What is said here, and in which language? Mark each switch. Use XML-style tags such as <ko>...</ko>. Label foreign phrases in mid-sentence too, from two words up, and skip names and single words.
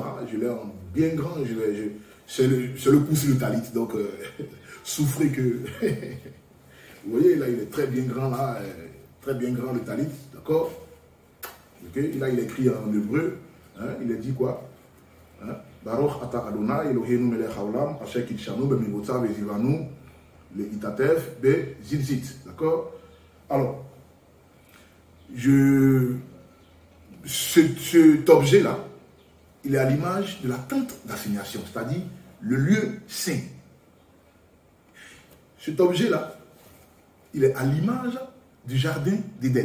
<fr>Hein, je l'ai en bien grand. C'est le pouce le talit. Donc, souffrez que... Vous voyez, là, il est très bien grand, là. Très bien grand, le talit. D'accord? Okay? Là, il est écrit en hébreu. Hein, il est dit quoi? Hein?</fr> <he>ברוך אתה ה' אלהינו מלך העולם אשר קדשנו במצותיו וצונו להתעטף בציצית.</he> <fr>D'accord? Alors, cet objet-là, il est à l'image de la tente d'assignation, c'est-à-dire le lieu saint. Cet objet-là, il est à l'image du jardin d'Éden.</fr>